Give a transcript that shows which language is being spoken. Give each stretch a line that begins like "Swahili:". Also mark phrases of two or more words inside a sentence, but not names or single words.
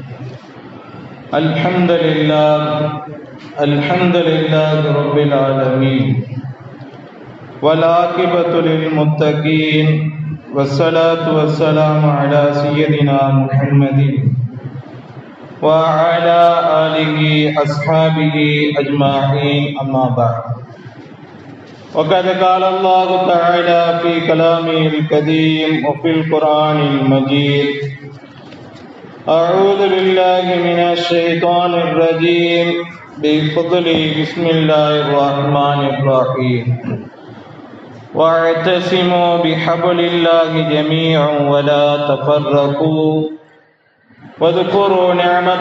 Arabic: الحمد لله رب العالمين والعاقبة للمتقين والصلاة والسلام على سيدنا محمد وعلى آله أصحابه أجمعين. أما بعد. وقد قال الله تعالى في كلامه الكريم وفي القرآن المجيد: أعوذ بالله من الشيطان الرجيم بفضله بسم الله الرحمن الرحيم واعتصموا بحبل الله جميعا ولا تفرقوا واذكروا نعمة